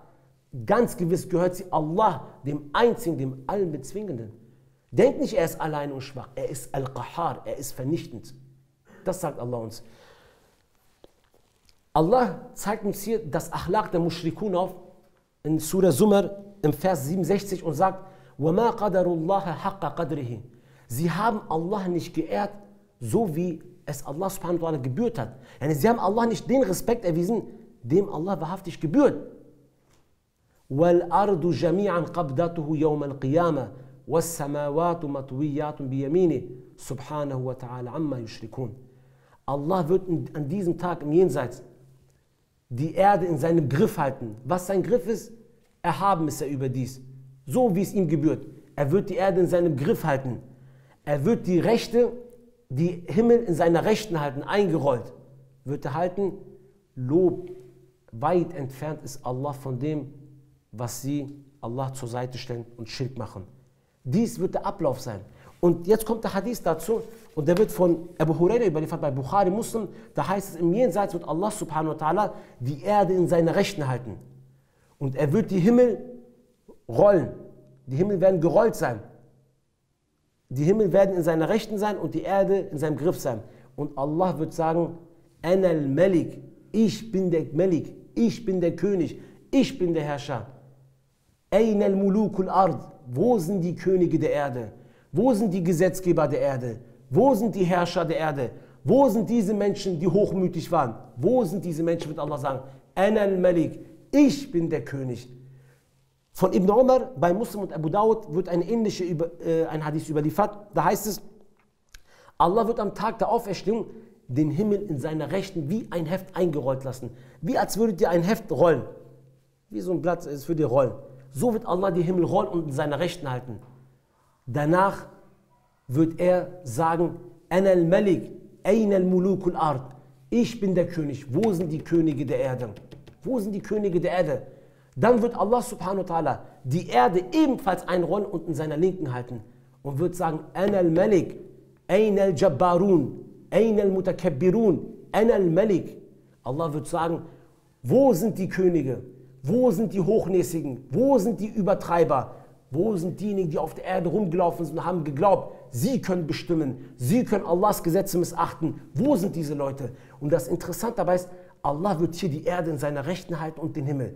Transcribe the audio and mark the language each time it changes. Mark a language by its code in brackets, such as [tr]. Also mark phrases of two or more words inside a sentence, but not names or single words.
[de] Ganz gewiss gehört sie Allah, dem Einzigen, dem Allbezwingenden. Denkt nicht, er ist allein und schwach. Er ist Al-Qahhar, er ist vernichtend. Das sagt Allah uns. Allah zeigt uns hier das Achlaq der Mushrikun auf, in Surah Zumar, im Vers 67 und sagt, [ar] وَمَا قَدَرُ اللَّهَ حَقَّ قَدْرِهِ. [de] Sie haben Allah nicht geehrt, so wie es Allah [ar] سبحانه وتعالى [de] gebührt hat. Yani sie haben Allah nicht den Respekt erwiesen, dem Allah wahrhaftig gebührt. [ar] وَالْأَرْضُ جَمِيعًا قَبْدَتُهُ يَوْمَ الْقِيَامَةِ وَالسَّمَاوَاتُ مَطْوِيَّاتٌ بِيَمِينِهِ سُبْحَانَهُ وَتَعَالَى عَمَّا يُشْرِكُونَ. [de] Allah wird an diesem Tag im Jenseits die Erde in seinem Griff halten. Was sein Griff ist, erhaben ist er überdies. So wie es ihm gebührt. Er wird die Erde in seinem Griff halten. Er wird die Himmel in seiner Rechten halten, eingerollt. Wird er halten, Lob, weit entfernt ist Allah von dem, was sie Allah zur Seite stellen und Schirk machen. Dies wird der Ablauf sein. Und jetzt kommt der Hadith dazu und der wird von Abu Huraira überliefert bei Bukhari Muslim. Da heißt es, im Jenseits wird Allah [ar] سبحانه وتعالى [de] die Erde in seiner Rechten halten. Und er wird die Himmel rollen. Die Himmel werden gerollt sein. Die Himmel werden in seiner Rechten sein und die Erde in seinem Griff sein. Und Allah wird sagen, [ar] أنا الملك, [de] ich bin der Malik, ich bin der König, ich bin der Herrscher. [ar] أين ملوك الأرض, [de] wo sind die Könige der Erde? Wo sind die Gesetzgeber der Erde? Wo sind die Herrscher der Erde? Wo sind diese Menschen, die hochmütig waren? Wo sind diese Menschen, wird Allah sagen, [ar] أنا الملك, [de] ich bin der König. Von Ibn Umar bei Muslim und Abu Dawud wird ein Hadith überliefert. Da heißt es, Allah wird am Tag der Auferstehung den Himmel in seiner Rechten wie ein Heft eingerollt lassen. Wie als würdet ihr ein Heft rollen. Wie so ein Blatt, es würde ihr rollen. So wird Allah die Himmel rollen und in seiner Rechten halten. Danach wird er sagen, [ar] أنا الملك، أين ملوك الأرض. [de] Ich bin der König. Wo sind die Könige der Erde? Wo sind die Könige der Erde? Dann wird Allah [ar] سبحانه وتعالى [de] die Erde ebenfalls einrollen und in seiner Linken halten. Und wird sagen, [ar] أنا الملك، أين الجبارون، أين المتكبرون، أنا الملك. [de] Allah wird sagen, wo sind die Könige? Wo sind die Hochnäsigen? Wo sind die Übertreiber? Wo sind diejenigen, die auf der Erde rumgelaufen sind und haben geglaubt, sie können bestimmen, sie können Allahs Gesetze missachten? Wo sind diese Leute? Und das Interessante dabei ist, Allah wird hier die Erde in seiner Rechten halten und den Himmel.